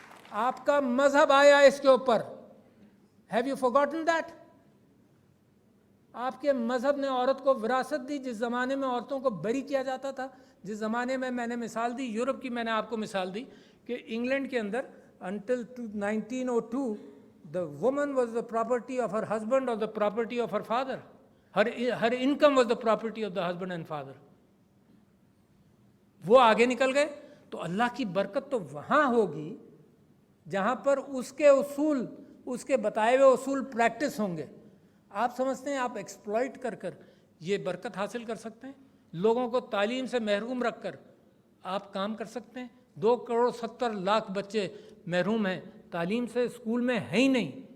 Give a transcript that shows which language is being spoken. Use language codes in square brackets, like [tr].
[ur] آپ کا مذہب آیا اس کے اوپر. [en] Have you forgotten that? [ur] آپ کے مذہب نے عورت کو وراثت دی. جس زمانے میں عورتوں کو بری کیا جاتا تھا، جس زمانے میں نے مثال دی یورپ کی، میں نے آپ کو مثال دی کہ انگلینڈ کے اندر [en] until 1902 the woman was the property of her husband or the property of her father. Her income was the property of the husband and father. [ur] وہ آگے نکل گئے تو اللہ کی برکت تو وہاں ہوگی جہاں پر اس کے اصول، اس کے بتائے ہوئے اصول پریکٹس ہوں گے. آپ سمجھتے ہیں آپ ایکسپلائٹ کر کر یہ برکت حاصل کر سکتے ہیں؟ لوگوں کو تعلیم سے محروم رکھ کر آپ کام کر سکتے ہیں؟ 2.70 crore بچے محروم ہیں تعلیم سے، اسکول میں ہیں ہی نہیں.